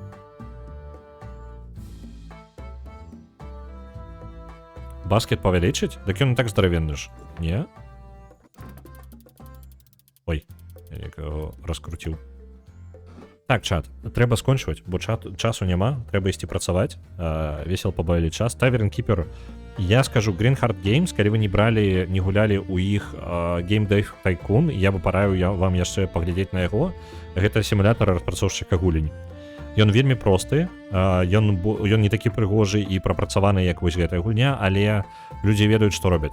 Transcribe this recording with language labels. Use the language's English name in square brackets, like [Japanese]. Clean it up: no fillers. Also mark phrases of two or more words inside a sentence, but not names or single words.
[Belarusian] Баскет павялічыць? Дык ён і так здаравенны ж. Не? Ой, я некаго раскруціў. Так, чат, трэба скончваць, бо часу няма, трэба ісці працаваць. Весел пабавілі час. Tavern Keeper, я скажу, Green Heart Games, калі вы не гулялі ў іх Game Day Tycoon, я бы параіў вам яшчэ паглядзець на яго. Гэта сімулятор распрацоўшчыка гулень. Ён вельмі просты, ён не такі прыгожы і прапрацаваны, як вось гэтая гульня, але людзі ведаюць, што робяць.